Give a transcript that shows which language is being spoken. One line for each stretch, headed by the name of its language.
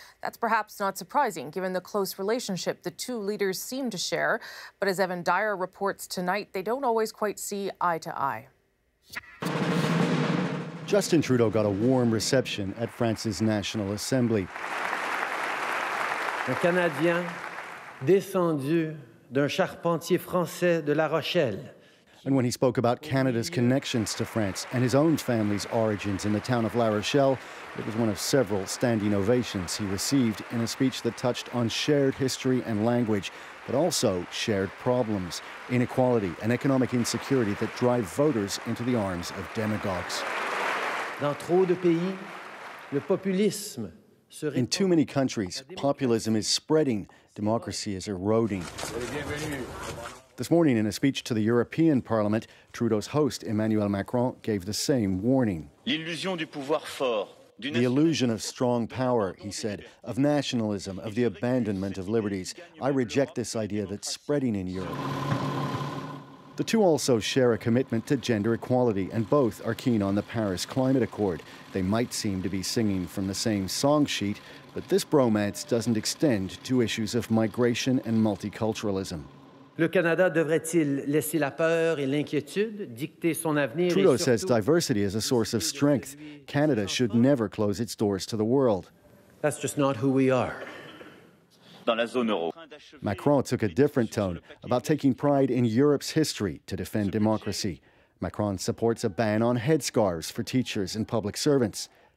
English: That's perhaps not surprising, given the close relationship the two leaders seem to share. But as Evan Dyer reports tonight, they don't always quite see eye to eye. Justin Trudeau got a warm reception at France's National Assembly.
French: Un Canadien descendu d'un charpentier français de La Rochelle.
English: And when he spoke about Canada's connections to France and his own family's origins in the town of La Rochelle, it was one of several standing ovations he received in a speech that touched on shared history and language, but also shared problems, inequality and economic insecurity that drive voters into the arms of demagogues.
French: Dans trop de pays, le populisme se répand.
English: In too many countries, populism is spreading, democracy is eroding. This morning, in a speech to the European Parliament, Trudeau's host, Emmanuel Macron, gave the same warning.
French: L'illusion du pouvoir fort.
English: The illusion of strong power, he said, of nationalism, of the abandonment of liberties. I reject this idea that's spreading in Europe. The two also share a commitment to gender equality, and both are keen on the Paris Climate Accord. They might seem to be singing from the same song sheet, but this bromance doesn't extend to issues of migration and multiculturalism.
French: Le Canada devrait-il laisser la peur et l'inquiétude dicter son avenir?
English: Trudeau says diversity is a source of strength. Canada should never close its doors to the world. That's just not who we are.
French: Dans la zone euro.
English: Macron took a different tone about taking pride in Europe's history to defend democracy. Macron supports a ban on headscarves for teachers and public servants.